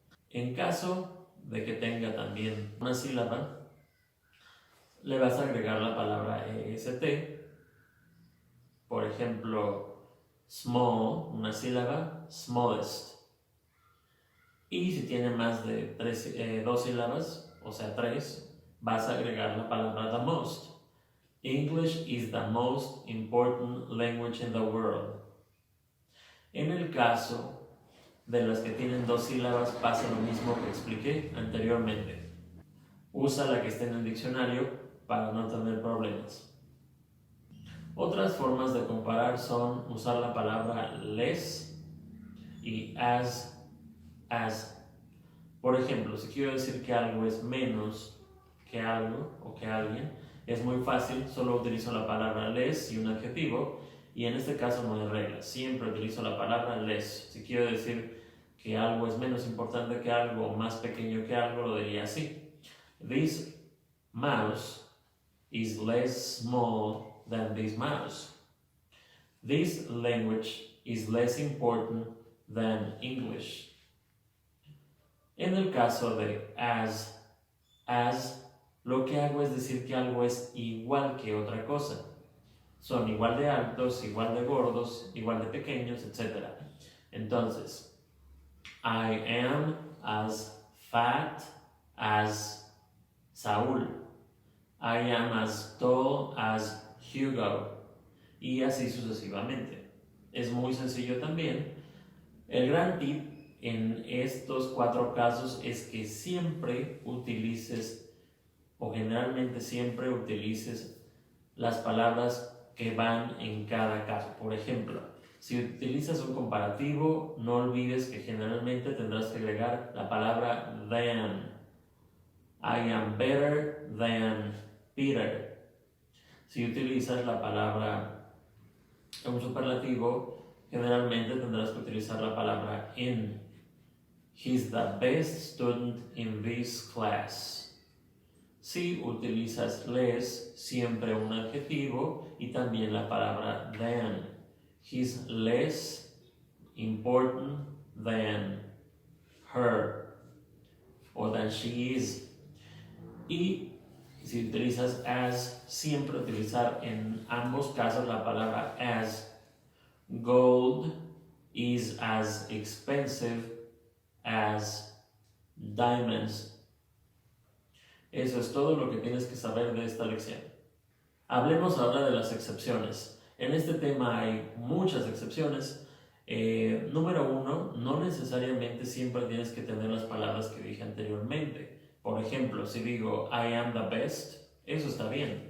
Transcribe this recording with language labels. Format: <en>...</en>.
<es>En caso de que tenga también una sílaba, le vas a agregar la palabra EST. Por ejemplo, small, una sílaba, smallest. Y si tiene más de dos sílabas, o sea 3, vas a agregar la palabra the most.</es> <en>English is the most important language in the world.</en> <es>En el caso de las que tienen dos sílabas, pasa lo mismo que expliqué anteriormente. Usa la que esté en el diccionario para no tener problemas. Otras formas de comparar son usar la palabra less y as. Por ejemplo, si quiero decir que algo es menos que algo o que alguien, es muy fácil, solo utilizo la palabra less y un adjetivo, y en este caso no hay reglas, siempre utilizo la palabra less. Si quiero decir que algo es menos importante que algo o más pequeño que algo, lo diría así.</es> <en>This mouse is less small than this mouse. This language is less important than English.</en> <es>En el caso de as, lo que hago es decir que algo es igual que otra cosa. Son igual de altos, igual de gordos, igual de pequeños, etc.</es> <en>Entonces, I am as fat as Saúl. I am as tall as Hugo.</en> <es>Y así sucesivamente. Es muy sencillo también. El gran tip en estos 4 casos es que siempre utilices, o generalmente siempre utilices, las palabras que van en cada caso. Por ejemplo, si utilizas un comparativo, no olvides que generalmente tendrás que agregar la palabra than.</es> <en>I am better than Peter.</en> <es>Si utilizas la palabra un superlativo, generalmente tendrás que utilizar la palabra in.</es> <en>He's the best student in this class.</en> <es>Si utilizas less, siempre un adjetivo y también la palabra than.</es> <en>He's less important than her o than she is.</en> <es>Y si utilizas as, siempre utilizar en ambos casos la palabra as.</es> <en>Gold is as expensive as diamonds.</en> <es>Eso es todo lo que tienes que saber de esta lección. Hablemos ahora de las excepciones. En este tema hay muchas excepciones. Número 1, no necesariamente siempre tienes que tener las palabras que dije anteriormente. Por ejemplo, si digo I am the best, eso está bien.</es>